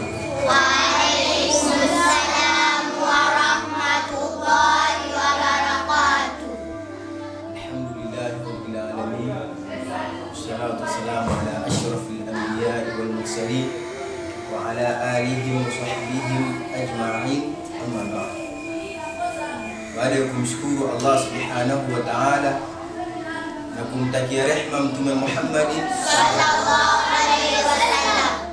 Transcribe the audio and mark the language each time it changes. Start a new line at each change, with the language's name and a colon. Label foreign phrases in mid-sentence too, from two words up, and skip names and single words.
Arabic: وعليكم السلام ورحمة الله وبركاته. الحمد لله رب العالمين، والصلاة والسلام على أشرف الأنبياء والمرسلين وعلى آلهم وصحبهم أجمعين. أما بعد،
Swahili: baada ya kumshukuru
Arabic: الله سبحانه وتعالى
Swahili: na kumtakia rehma Mtume Muhammad
Arabic: صلى الله عليه وسلم.